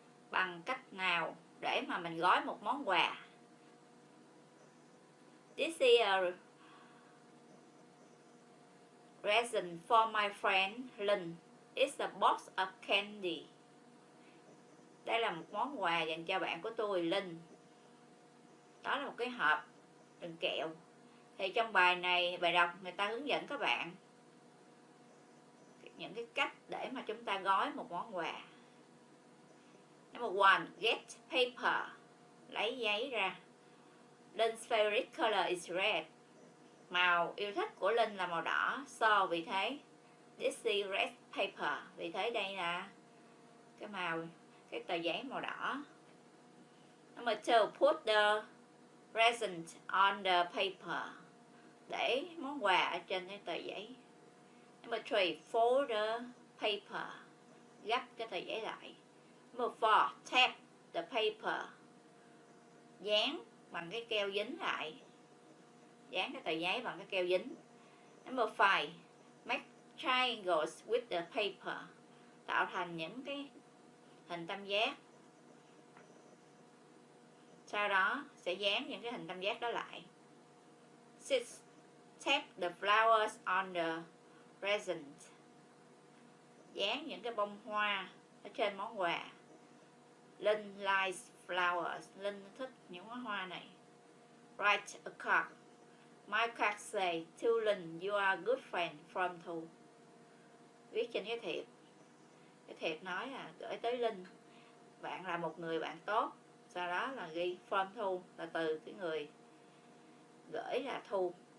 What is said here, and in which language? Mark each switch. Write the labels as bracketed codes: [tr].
[vi] Bằng cách nào để mà mình gói một món quà. [en] This is a present for my friend Lynn. It's a box of candy. [vi] Đây là một món quà dành cho bạn của tôi, Linh. Đó là một cái hộp đựng kẹo. Thì trong bài này, bài đọc, người ta hướng dẫn các bạn những cái cách để mà chúng ta gói một món quà. [en] Number 1, get paper. [vi] Lấy giấy ra. [en] Lynn's favorite color is red. [vi] Màu yêu thích của Linh là màu đỏ. So, vì thế, [en] this is red paper. [vi] Vì thế đây là cái màu, cái tờ giấy màu đỏ. [en] Number 2, put the present on the paper. [vi] Để món quà ở trên cái tờ giấy. [en] Number 3, fold the paper. [vi] Gấp cái tờ giấy lại. [en] Number 4, tape the paper. [vi] Dán bằng cái keo dính lại. Dán cái tờ giấy bằng cái keo dính. [en] Number 5, make triangles with the paper. [vi] Tạo thành những cái hình tam giác. Sau đó sẽ dán những cái hình tam giác đó lại. [en] 6, tape the flowers on the present. [vi] Dán những cái bông hoa ở trên món quà. [en] Linh likes flowers. [vi] Linh thích những bông hoa này. [en] Write a card. My card say to Linh, you are a good friend from Thu. [vi] Viết trên cái thiệp. Cái thiệp nói là gửi tới Linh, bạn là một người bạn tốt. Sau đó là ghi from Thu, là từ cái người gửi là Thu.